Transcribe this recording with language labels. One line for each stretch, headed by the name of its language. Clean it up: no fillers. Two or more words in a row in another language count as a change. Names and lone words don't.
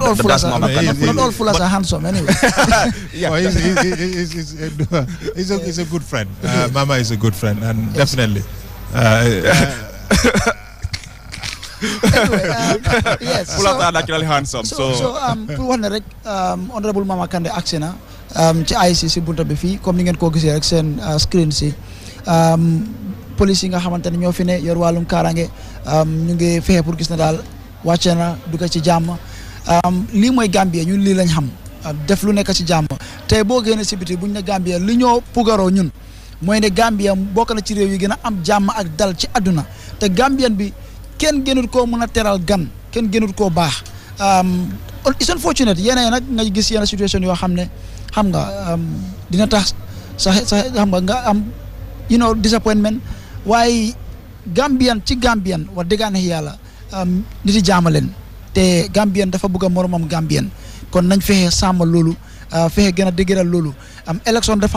English: not all fullers Mama are handsome anyway. Yeah. Well, he's a good friend. Mama is a good friend, and definitely. Anyway, yes. Fullers are naturally handsome.
Wolof: So pour wax ne rek honorable Mama Kande agsi na ci IEC si bunta bi fii comme ni ngeen ko gisee rek seen screen si police yi nga xamante ne ñoo fi ne yor wàllum kaaraange ñu ngi fexe pour gis na daal wàcce na dugg ci jàmm lii mooy Gambia ñun lii lañ xam def lu nekk ci jàmm tey boo génnee si biti buñ ne Gambia li ñoo pugaroo ñun mooy ne Gambia bokk na ci réew yi gën a am jàmm ak dal ci àdduna te Gambian bi kenn gënut koo mën a teral gan kenn gënut koo baax
English: it's unfortunate
Wolof: yeneen nag nga gis yenn situation yoo xam ne xam nga dina tax sax xam nga am disappointment waaye Gambian ci Gambian wax dëgg yàlla nit yi jaamaleen te Gambian dafa bëgg a moromam Gambian kon nañ fexe sàmm loolu fexe gën a dëgëral loolu élection dafaa